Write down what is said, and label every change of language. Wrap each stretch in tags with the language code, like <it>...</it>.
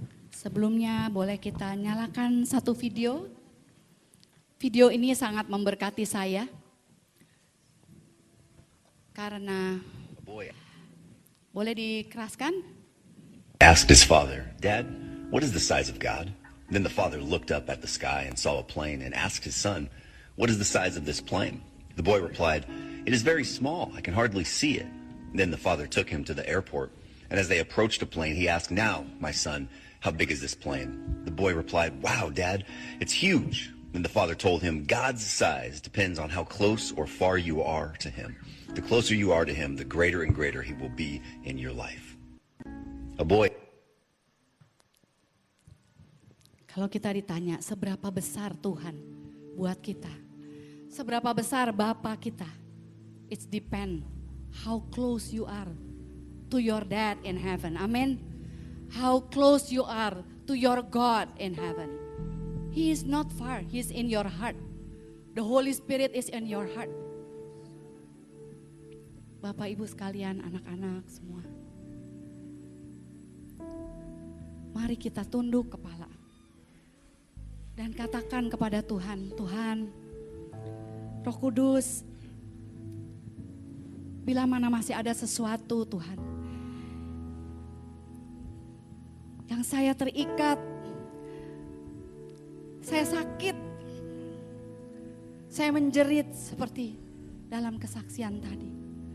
<id>Sebelumnya boleh kita nyalakan satu video. Video ini sangat memberkati saya. Karena boleh dikeraskan?</id> <en>Asked his father, "Dad, what is the size of God?" Then the father looked up at the sky and saw a plane and asked his son, "What is the size of this plane?" The boy replied, "It is very small. I can hardly see it." Then the father took him to the airport, and as they approached the plane, he asked, "Now, my son, how big is this plane?" The boy replied, "Wow, Dad, it's huge." Then the father told him, "God's size depends on how close or far you are to him. The closer you are to him, the greater and greater he will be in your life." A boy.</en> <id>Kalau kita ditanya seberapa besar Tuhan buat kita, seberapa besar Bapa kita,</id> <en>it's depend how close you are to your dad in heaven.</en> <id>Amen.</id> <en>How close you are to your God in heaven. He is not far, He is in your heart. The Holy Spirit is in your heart.</en> <id>Bapak Ibu sekalian, anak-anak semua. Mari kita tunduk kepala. Dan katakan kepada Tuhan, Tuhan, Roh Kudus, bila mana masih ada sesuatu Tuhan, yang saya terikat, saya sakit, saya menjerit seperti dalam kesaksian tadi.</id>